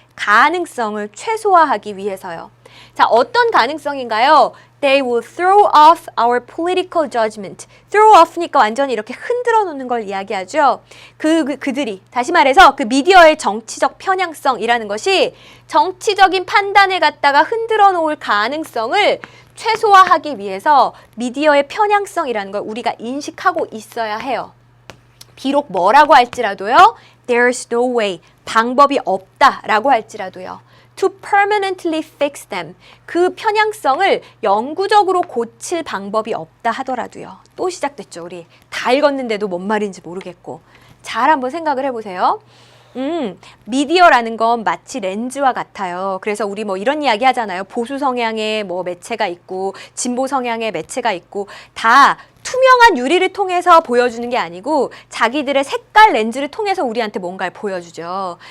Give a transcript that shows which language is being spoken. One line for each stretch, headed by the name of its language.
Korean: 가능성을 최소화하기 위해서요. 자, 어떤 가능성인가요?
English: They will throw off our political judgment.
Korean: throw off니까 완전히 이렇게 흔들어 놓는 걸 이야기하죠. 그들이, 다시 말해서 그 미디어의 정치적 편향성이라는 것이 정치적인 판단을 갖다가 흔들어 놓을 가능성을 최소화하기 위해서 미디어의 편향성이라는 걸 우리가 인식하고 있어야 해요. 비록 뭐라고 할지라도요.
English: There's no way.
Korean: 방법이 없다라고 할지라도요.
English: To permanently fix them.
Korean: 그 편향성을 영구적으로 고칠 방법이 없다 하더라도요. 또 시작됐죠. 우리 다 읽었는데도 뭔 말인지 모르겠고. 잘 한번 생각을 해보세요. 미디어라는 건 마치 렌즈와 같아요. 그래서 우리 뭐 이런 이야기 하잖아요. 보수 성향의 뭐 매체가 있고 진보 성향의 매체가 있고 다 투명한 유리를 통해서 보여주는 게 아니고 자기들의 색깔 렌즈를 통해서 우리한테 뭔가를 보여주죠.